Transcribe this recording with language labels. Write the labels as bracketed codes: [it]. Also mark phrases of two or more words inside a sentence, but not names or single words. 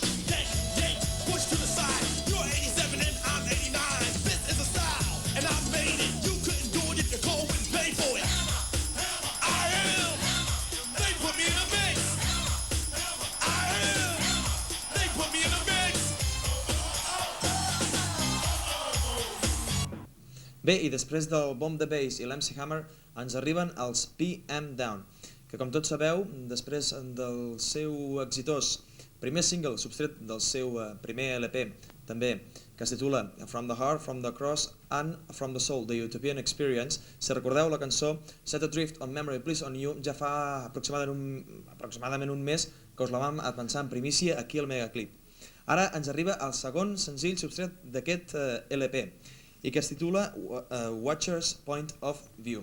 [en] Yank, yank, push to the side. You're 87 and I'm 89. This is a style, and I made it. You couldn't do it if your cold wouldn't pay for it. I am. They put me in the mix. I am. They put me in the mix. [ca] Bé, i després del Bomb the Bass i l'MC Hammer ens arriben els PM Down, que com tots sabeu, després del seu exitós primer single subtret del seu primer LP, també, que es titula From the Heart, From the Cross and From the Soul, The Utopian Experience, si recordeu la cançó Set Adrift on Memory, Please on You, ja fa aproximadament un mes que us la vam avançar en primícia aquí al Megaclip. Ara ens arriba el segon senzill subtret d'aquest LP, i que es titula Watcher's Point of View.